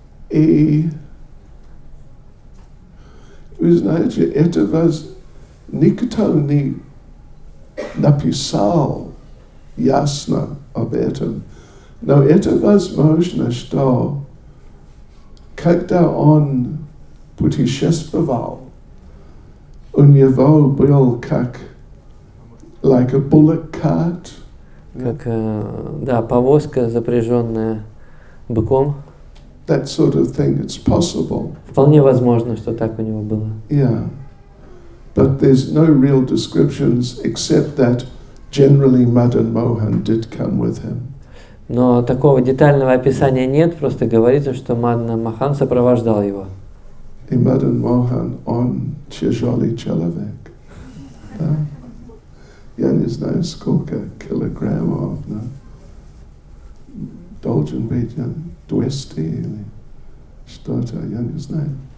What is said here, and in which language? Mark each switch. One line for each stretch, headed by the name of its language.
Russian: И вы знаете, это никто не написал ясно об этом, но это возможно, что когда он путешествовал, у него был как
English: like a bullock cart.
Russian: Как, да, повозка, запряженная быком.
English: That sort of thing, it's possible.
Russian: Вполне возможно, что так у него было.
English: Yeah. But there's no real descriptions except that generally Madan Mohan did come with him.
Russian: Но такого детального описания нет, просто говорится, что Мадана Мохан сопровождал его. И Madan Mohan on тяжелый человек. Да? Я не знаю, сколько килограммов, но должен быть 200 или что-то, я не знаю.